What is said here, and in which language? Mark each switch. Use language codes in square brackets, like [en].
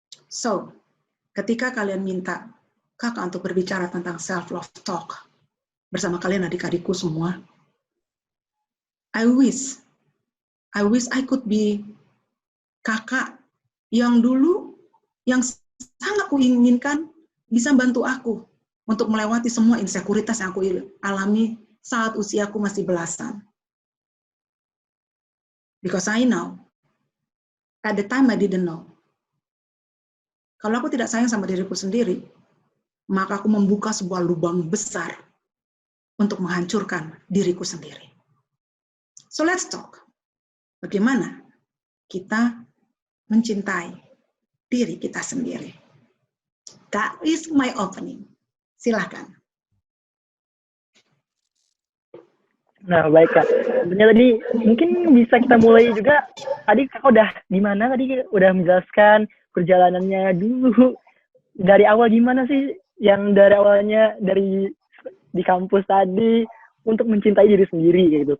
[id] So, ketika kalian minta kakak untuk berbicara tentang self-love talk bersama kalian adik-adikku semua, [en] I wish I could be [id] kakak yang dulu, yang sangat kuinginkan bisa bantu aku untuk melewati semua insekuritas yang aku alami saat usiaku masih belasan. [en] Because I know, at the time I didn't know. [id] Kalau aku tidak sayang sama diriku sendiri, maka aku membuka sebuah lubang besar untuk menghancurkan diriku sendiri. [en] So let's talk. [id] Bagaimana kita mencintai diri kita sendiri. [en] That is my opening. [id] Silakan. Nah, baik Kak. Tentunya tadi mungkin bisa kita mulai juga. Tadi Kakak udah gimana tadi udah menjelaskan perjalanannya dulu dari awal gimana sih yang dari awalnya dari di kampus tadi untuk mencintai diri sendiri gitu.